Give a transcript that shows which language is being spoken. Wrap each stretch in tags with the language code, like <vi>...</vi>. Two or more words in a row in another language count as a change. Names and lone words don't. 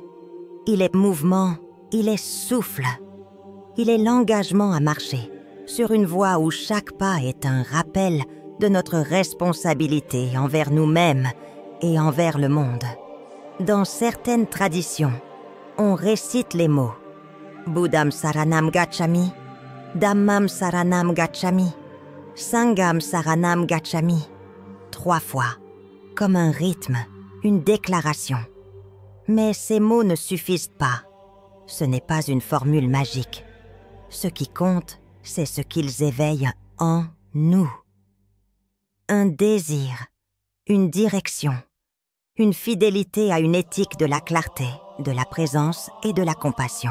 <fr>Il est mouvement, il est souffle. Il est l'engagement à marcher sur une voie où chaque pas est un rappel de notre responsabilité envers nous-mêmes et envers le monde. Dans certaines traditions, on récite les mots «</fr> <pi>Buddham Saranam Gacchami »,« Dhammam Saranam Gacchami »,« Sangham Saranam Gacchami</pi> <fr>» 3 fois, comme un rythme, une déclaration. Mais ces mots ne suffisent pas. Ce n'est pas une formule magique. Ce qui compte, c'est ce qu'ils éveillent en nous. Un désir, une direction, une fidélité à une éthique de la clarté, de la présence et de la compassion.</fr>